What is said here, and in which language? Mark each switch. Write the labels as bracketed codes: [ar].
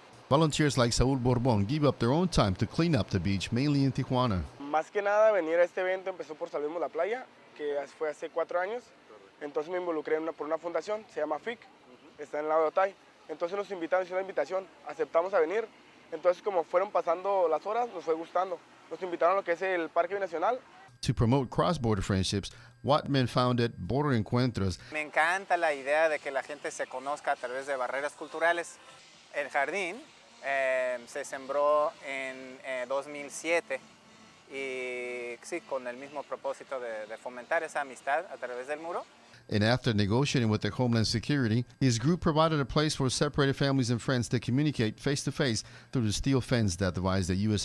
[en] Volunteers like Saul Borbon give up their own time to clean up the beach, mainly in Tijuana. [es] Más que nada, venir a este evento empezó por Salvemos la Playa, que fue hace 4 años. Entonces me involucré por una fundación, se llama FIC, está en el lado de Otay. Entonces nos invitaron, hicieron una invitación, aceptamos a venir. Entonces como fueron pasando las horas, nos fue gustando. Nos invitaron a lo que es el Parque Binacional. [en] To promote cross-border friendships, Watman founded Border Encuentros. [es] Me encanta la idea de que la gente se conozca a través de barreras culturales. El jardín se sembró en 2007 y sí, con el mismo propósito de fomentar esa amistad a través del muro. [en] And after negotiating with the Homeland Security, his group provided a place for separated families and friends to communicate face-to-face through the steel fence that divides the U.S.